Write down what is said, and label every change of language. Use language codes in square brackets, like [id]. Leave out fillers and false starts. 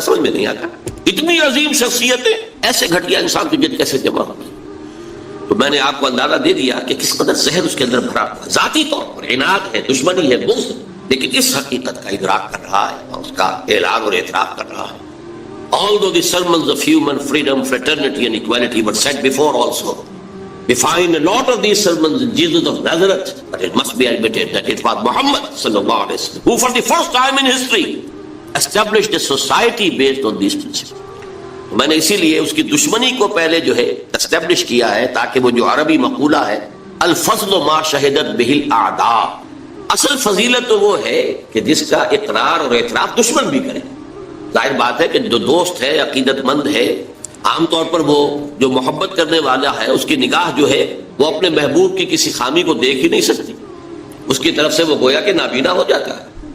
[ur] سمجھ میں نہیں آتا اتنی عظیم شخصیتیں ایسے گھٹیا انسان کی جد کیسے جمع ہوگی. تو میں نے آپ کو اندازہ دے دیا کہ کس قدر زہر اس کے اندر بھرا ہوا، ذاتی طور پر عناد ہے، دشمنی ہے، بغض، لیکن اس حقیقت کا ادراک کر رہا ہے اور اس کا اعلان اور اعتراف کر رہا ہے. [en] Although the sermons of human freedom, fraternity and equality were said before also, we find a lot of these sermons in Jesus of Nazareth, but it must be admitted that it was Muhammad sallallahu alaihi wasallam who for the first time in history established a society based on these principles. [ur] میں نے اسی لیے اس کی دشمنی کو پہلے جو ہے اسٹیبلش کیا ہے تاکہ وہ جو عربی مقولہ ہے [ar] الفضل ما شہدت بہ الاعداء، [ur] اصل فضیلت تو وہ ہے کہ جس کا اقرار اور اعتراف دشمن بھی کرے. ظاہر بات ہے کہ جو دوست ہے، عقیدت مند ہے، عام طور پر وہ جو محبت کرنے والا ہے اس کی نگاہ جو ہے وہ اپنے محبوب کی کسی خامی کو دیکھ ہی نہیں سکتی، اس کی طرف سے وہ گویا کہ نابینا ہو جاتا ہے.